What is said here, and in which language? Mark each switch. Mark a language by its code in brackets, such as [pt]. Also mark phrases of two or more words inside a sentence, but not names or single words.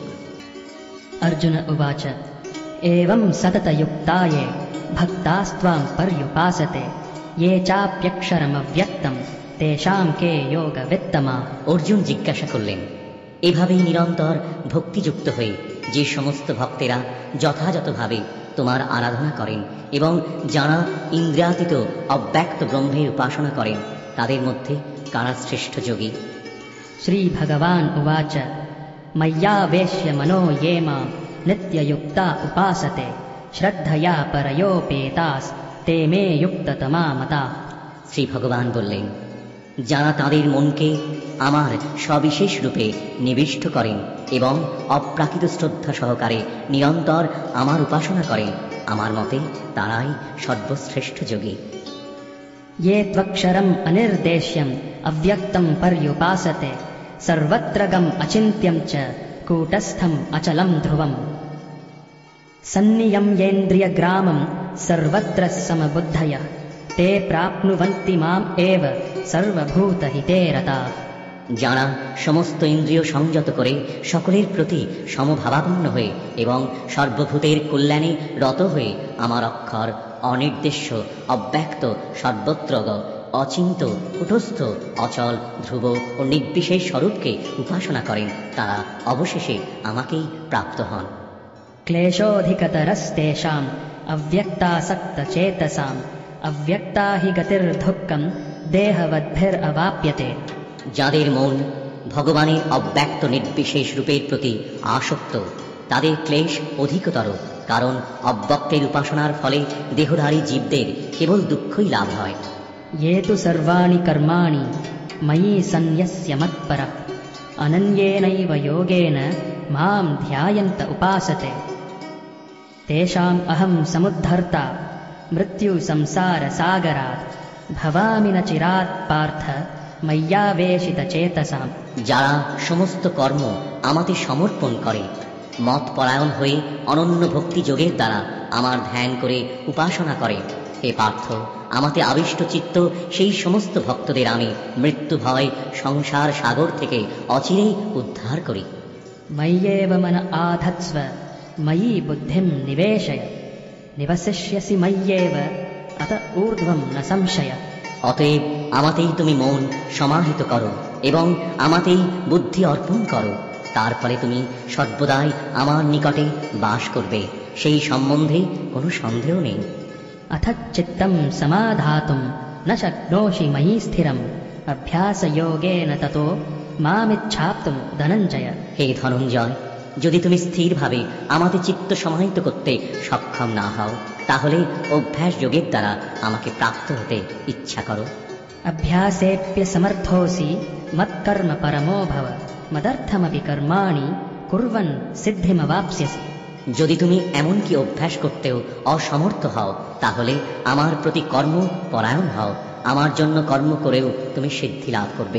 [sa] अर्जुन उवाच एवं सततयुक्ता ये भक्तास्त्वां पर्युपासते ये चाप्यक्षरमव्यक्तं तेषां के योगवित्तमा। [bn] অর্জুন জিজ্ঞাসা করলেন, এভাবেই নিরন্তর ভক্তিযুক্ত হয়ে যে সমস্ত ভক্তেরা যথাযথভাবে তোমার আরাধনা করেন এবং যারা ইন্দ্রিয়াতীত অব্যক্ত ব্রহ্মের উপাসনা করেন তাদের মধ্যে কারা শ্রেষ্ঠ যোগী? [sa] श्री भगवान उवाच मय्यावेश्य मनो ये मां नित्ययुक्ता उपासते श्रद्धया परयोपेतास ते मे युक्ततमा मता। [bn] শ্রী ভগবান বললেন, যারা তাদের মনকে আমার সবিশেষ রূপে নিবিষ্ট করেন এবং অপ্রাকৃত শ্রদ্ধা সহকারে নিরন্তর আমার উপাসনা করেন, আমার মতে তারাই সর্বশ্রেষ্ঠ যোগী। [sa] ये त्वक्षरम् अनिर्देश्यम् अव्यक्तं पर्युपासते सर्वत्र गम् अचिन्त्यं च कूटस्थम् अचलं ध्रुवम् सन्नियम्येन्द्रियग्रामं सर्वत्र समबुद्धयः ते प्राप्नुवन्ति माम् एव सर्वभूतहिते रताः। [bn] যারা সমস্ত ইন্দ্রিয় সংযত করে সকলের প্রতি সমভাবাপন্ন হয়ে এবং সর্বভূতের কল্যাণে রত হয়ে আমার অক্ষর অনির্দেশ্য অব্যক্ত সর্বত্র অচিন্ত কুটস্থ অচল ধ্রুব ও নির্বিশেষ স্বরূপকে উপাসনা করেন, তারা অবশেষে আমাকেই প্রাপ্ত হন। [sa] क्लेशोऽधिकतरस्तेषाम् अव्यक्तासक्तचेतसाम् अव्यक्ता हि गतिर्दुःखम् देहवद्भिरवाप्यते। [bn] যাদের মন ভগবানের অব্যক্ত নির্বিশেষ রূপের প্রতি আসক্ত তাদের ক্লেশ অধিকতর, কারণ অব্যক্তের উপাসনার ফলে দেহধারী জীবদের কেবল দুঃখই লাভ হয়। [sa] ये तु सर्वाणि कर्माणि मयि सन्न्यस्य मत्परः अनन्येनैव योगेन मां ध्यायन्त उपासते तेषाम् अहं समुद्धर्ता मृत्युसंसारसागरात् भवामि न चिरात् पार्थ मय्यावेशितचेतसाम्। [bn] যারা সমস্ত কর্ম আমাতে সমর্পণ করে মত পরায়ণ হয়ে অনন্য ভক্তি যোগের দ্বারা আমার ধ্যান করে উপাসনা করে, হে পার্থ, আমাতে আবিষ্ট চিত্ত সেই সমস্ত ভক্তদের আমি মৃত্যু ভয় সংসার সাগর থেকে অচিরেই উদ্ধার করি। [sa] मय्येव मन आधत्स्व मयि बुद्धिं निवेशय निवसिष्यसि मय्येव अत ऊर्ध्वं न संशय। [bn] অতএব আমাতেই তুমি মন সমাহিত করো এবং আমাতেই বুদ্ধি অর্পণ করো, তার ফলে তুমি সর্বদাই আমার নিকটে বাস করবে, সেই সম্বন্ধে কোনো সন্দেহ নেই। [sa] अथ चित्तं समाधातुं न शक्नोषि मयि स्थिरम् अभ्यासयोगेन ततो मामिच्छाप्तुं धनञ्जय। [bn] হে ধনঞ্জয়, যদি তুমি স্থিরভাবে আমাদের চিত্ত সমাহিত করতে সক্ষম না হও তাহলে অভ্যাস যোগের দ্বারা আমাকে প্রাপ্ত হতে ইচ্ছা করো। [sa] अभ्यासेऽप्यसमर्थोऽसि मत्कर्म परमो भव मदर्थमपि कर्माणि कुर्वन् सिद्धिमवाप्स्यसि। [bn] যদি তুমি এমনকি অভ্যাস করতেও অসমর্থ হও তাহলে আমার প্রতি কর্ম পরায়ণ হও, আমার জন্য কর্ম করেও তুমি সিদ্ধি লাভ করবে।